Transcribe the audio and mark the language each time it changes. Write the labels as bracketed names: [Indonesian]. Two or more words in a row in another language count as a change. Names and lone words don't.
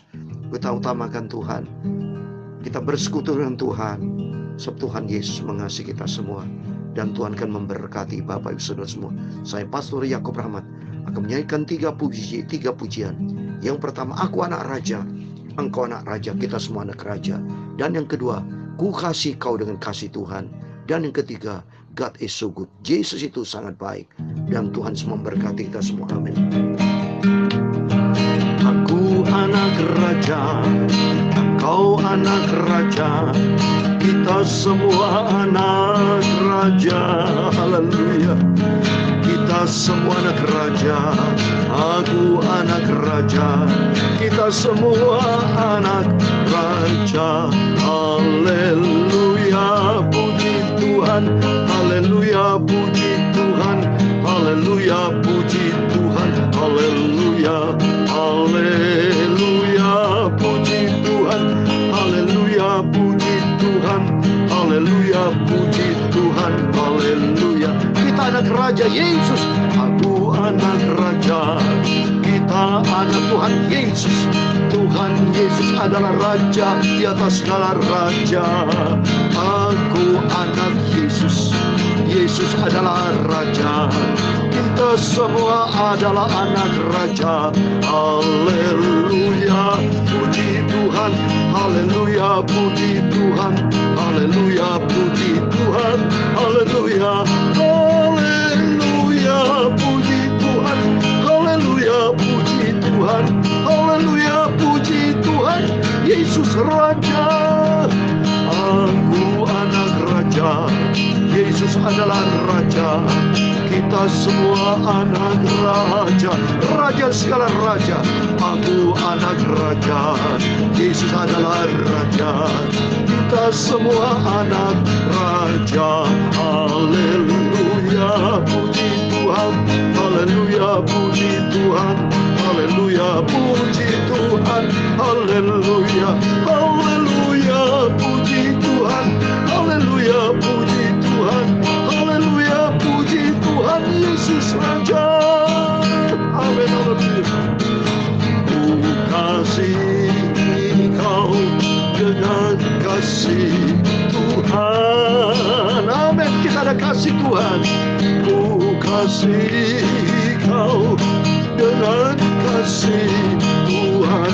[Indonesian] Kita utamakan Tuhan, kita bersekutu dengan Tuhan, sebab Tuhan Yesus mengasihi kita semua, dan Tuhan akan memberkati Bapak Ibu Saudara semua. Saya Pastor Yakub Rahmat akan menyanyikan tiga pujian. Yang pertama, aku anak raja, engkau anak raja, kita semua anak raja. Dan yang kedua, ku kasih kau dengan kasih Tuhan. Dan yang ketiga, [English] God is so good. [Indonesian] Yesus itu sangat baik, dan Tuhan semua memberkati kita semua. Amin. Aku anak raja, engkau anak raja, kita semua anak raja. Haleluya. Kita semua anak raja, aku anak raja, kita semua anak raja. Haleluya, puji Tuhan, haleluya, puji Tuhan, haleluya, puji Tuhan, haleluya, haleluya, puji Tuhan, haleluya, puji Tuhan, haleluya, puji Tuhan, haleluya. Kita anak raja Yesus, aku anak raja, kita anak Tuhan Yesus. Tuhan Yesus adalah raja di atas segala raja. Aku anak Yesus, Yesus adalah raja, kita semua adalah anak raja. Haleluya, puji Tuhan, haleluya, puji Tuhan, haleluya, puji Tuhan, haleluya, haleluya, puji Tuhan, haleluya, puji Tuhan, haleluya, puji Tuhan. Yesus raja, aku anak raja, Yesus adalah raja, kita semua anak raja, raja segala raja. Aku anak raja, Yesus adalah raja, kita semua anak raja. Haleluya, puji Tuhan, haleluya, puji Tuhan, haleluya, puji Tuhan, haleluya, haleluya, puji Tuhan, haleluya, puji Tuhan, haleluya, puji Tuhan. Yesus raja. Amin, haleluya. Ku kasih kau dengan kasih Tuhan. Amin, kita ada kasih Tuhan. Ku kasih kau dengan kasih Tuhan.